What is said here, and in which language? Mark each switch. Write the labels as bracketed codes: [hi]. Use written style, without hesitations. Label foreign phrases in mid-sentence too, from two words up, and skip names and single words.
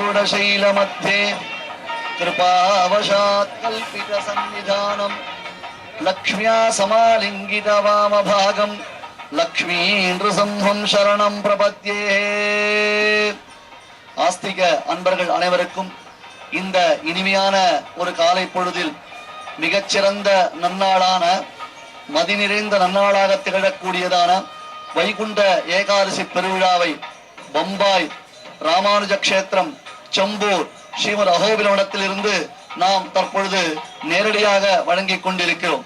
[sa] शैलमध्ये कृपावशात् कल्पित सन्निधानं लक्ष्म्या समालिङ्गित वामभागं लक्ष्मी नृसिंहं शरणं प्रपद्ये. [ta] ஆஸ்திக அன்பர்கள் அனைவருக்கும் இந்த இனிமையான ஒரு காலை பொழுதில் மிகச்சிறந்த நன்னாளான மதி நிறைந்த நன்னாளாக திகழக்கூடியதான வைகுண்ட ஏகாதசி பெருவிழாவை பம்பாய் ராமானுஜ கஷேத்திரம் செம்பூர் ஸ்ரீமத் அகோபிலவனத்தில் இருந்து நாம் தற்பொழுது நேரடியாக வழங்கிக் கொண்டிருக்கிறோம்.